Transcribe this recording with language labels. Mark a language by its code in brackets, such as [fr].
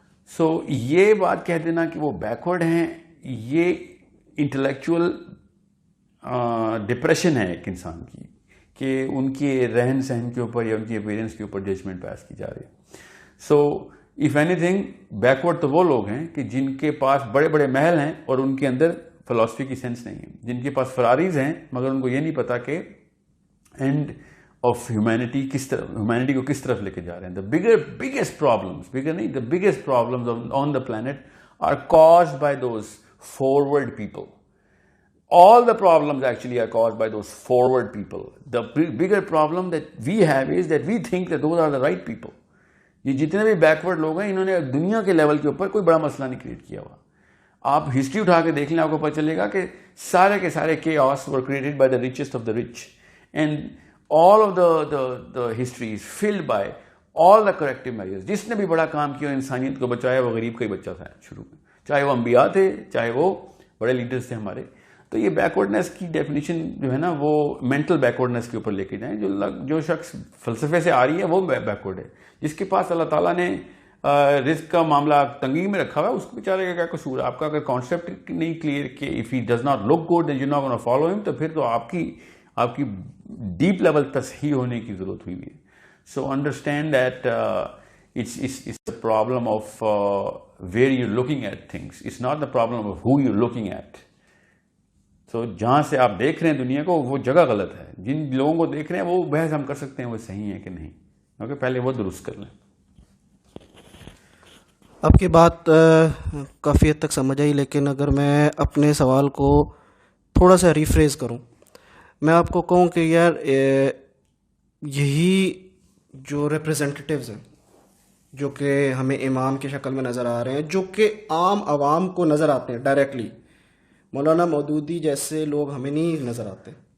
[ur] سو یہ بات کہہ دینا کہ وہ بیکورڈ ہیں, یہ انٹلیکچوئل ڈپریشن ہے ایک انسان کی, کہ ان کے رہن سہن کے اوپر یا ان کی اپیرنس کے اوپر ججمنٹ پاس کی جا رہی ہے. [en] so if any thing [ur] backward تو وہ لوگ ہیں کہ جن کے پاس بڑے بڑے محل ہیں اور ان کے اندر فلسفی کی سینس نہیں ہے, جن کے پاس فراريز ہیں مگر ان کو یہ نہیں پتا کہ اینڈ آف ہیومینٹی کس طرف, ہیومینٹی کو کس طرف لے کے جا رہے ہیں. [en] the biggest problems, [ur] بگر نہیں, [en] The biggest problems on the planet are caused by those forward people. All the problems actually are caused by those forward people. The bigger problem that we have is that we think that those are the right people. [ur] یہ جتنے بھی backward لوگ ہیں انہوں نے دنیا کے level کے اوپر کوئی بڑا مسئلہ نہیں کریٹ کیا ہوا. آپ ہسٹری اٹھا کے دیکھ لیں, آپ کو پتہ چلے گا کہ سارے کے سارے [en] chaos were created by the richest of the rich, and all of the history is filled by all the corrective measures. [ur] جس نے بھی بڑا کام کیا انسانیت کو بچایا وہ غریب کا ہی بچہ تھا شروع میں, چاہے وہ انبیاء تھے چاہے وہ بڑے لیڈرز تھے ہمارے. تو یہ بیکورڈنیس کی ڈیفینیشن جو ہے نا وہ مینٹل بیکورڈنیس کے اوپر لے کے جائیں. جو شخص فلسفے سے آ رہی ہے وہ بیکورڈ ہے. جس کے پاس اللہ تعالیٰ نے رزق کا معاملہ تنگی میں رکھا ہوا ہے اس کو بیچارے کا کیا قصور ہے؟ آپ کا اگر کانسیپٹ نہیں کلیئر کہ [en] if he does not look good then you not gonna follow ہم, [ur] تو پھر تو آپ کی ڈیپ لیول تصحیح ہونے کی ضرورت ہوئی ہے. [en] So understand that it's the problem of where you're looking at things. It's not the problem of who you're looking at. [ur] So جہاں سے آپ دیکھ رہے ہیں دنیا کو وہ جگہ غلط ہے. جن لوگوں کو دیکھ رہے ہیں وہ بحث ہم کر سکتے ہیں وہ صحیح ہے کہ نہیں, کیونکہ پہلے وہ درست کر لیں. آپ کی بات کافی حد تک سمجھ آئی, لیکن اگر میں اپنے سوال کو تھوڑا سا ریفریز کروں, میں آپ کو کہوں کہ یار یہی جو ریپریزنٹیٹیوز ہیں جو کہ ہمیں امام کی شکل میں نظر آ رہے ہیں, جو کہ عام عوام کو نظر آتے ہیں ڈائریکٹلی, مولانا مودودی جیسے لوگ ہمیں نہیں نظر آتے.